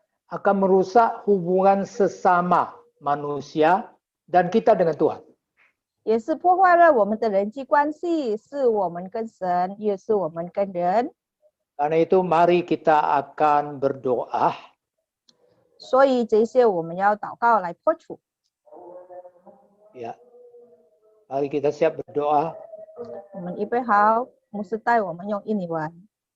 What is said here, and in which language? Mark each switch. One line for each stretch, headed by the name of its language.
Indonesian: akan merusak hubungan sesama manusia dan kita dengan Tuhan.
Chinese: 也是破坏了我们的人际关系，是我们跟神，也是我们跟人。
Indonesian: Karena itu mari kita akan berdoa.
Chinese: 所以这些我们要祷告来破除。
Indonesian: Ya. Mari kita siap berdoa.
Chinese: 我们预备好，牧师带我们用印尼文。